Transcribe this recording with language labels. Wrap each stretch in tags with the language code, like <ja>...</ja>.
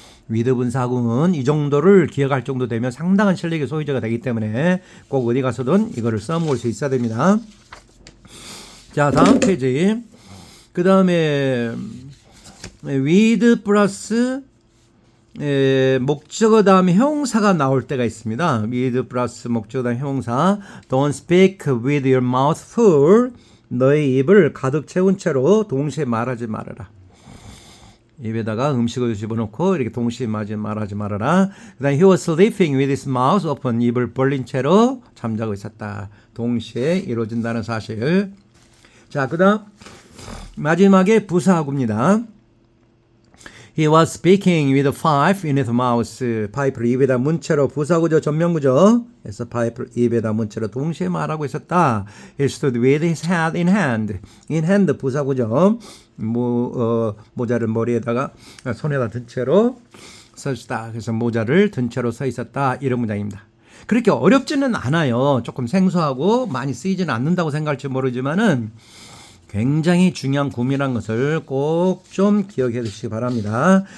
<ko>with 분사구문 이 정도를 기억할 정도 되면 상당한 실력의 소유자가 되기 때문에 꼭 어디 가서든 이거를 써먹을 수 있어야 됩니다. 자, 다음 페이지. 그 다음에 with 플러스 목적어 다음에 형용사가 나올 때가 있습니다.</ko> <en>with</en> <ko>플러스 목적어 다음에 형용사</ko> <en>Don't speak with your mouth full.</en> <ko>너의 입을 가득 채운 채로 동시에 말하지 말아라. 입에다가 음식을 집어넣고 이렇게 동시에 말하지 말아라. 그 다음에</ko> <en>he was sleeping with his mouth open.</en> <ko>입을 벌린 채로 잠자고 있었다. 동시에 이루어진다는 사실. 자, 그 다음 마지막에 부사구입니다.</ko> <en>He was speaking with a pipe in his mouth.</en> <ko>파이프를 입에다 문 채로 부사구죠. 전면구죠. 그래서 파이프를 입에다 문 채로 동시에 말하고 있었다.</ko> <en>He stood with his hat in hand. in hand</en> <ko>부사구죠. 모자를 머리에다가 손에다 든 채로 서 있었다. 그래서 모자를 든 채로 서 있었다. 이런 문장입니다. 그렇게 어렵지는 않아요. 조금 생소하고 많이 쓰이지는 않는다고 생각할지 모르지만은 굉장히 중요한 구문이라는 것을 꼭 좀 기억해 두시기 바랍니다.</ko>